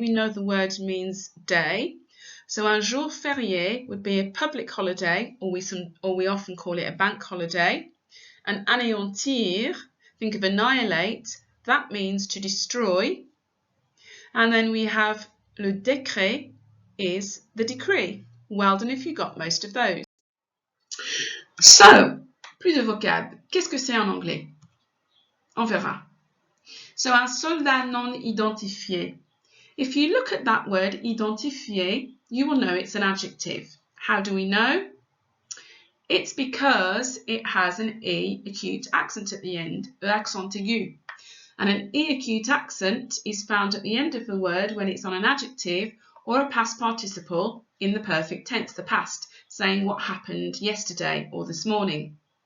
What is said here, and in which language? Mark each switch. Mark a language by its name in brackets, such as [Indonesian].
[English] We know the word means day. So [French] un jour férié [English] would be a public holiday, or we often call it a bank holiday. And anéantir, think of annihilate, that means to destroy. And then we have [French] le décret [English] is the decree. Well done if you got most of those. So, [French] plus de vocab. Qu'est-ce que c'est en anglais? On verra. [English] So, [French] un soldat non identifié. [English] If you look at that word identifié, you will know it's an adjective. How do we know? It's because it has an E acute accent at the end, [French] l'accent aigu. [English] And an E acute accent is found at the end of the word when it's on an adjective or a past participle in the perfect tense, the past, saying what happened yesterday or this morning.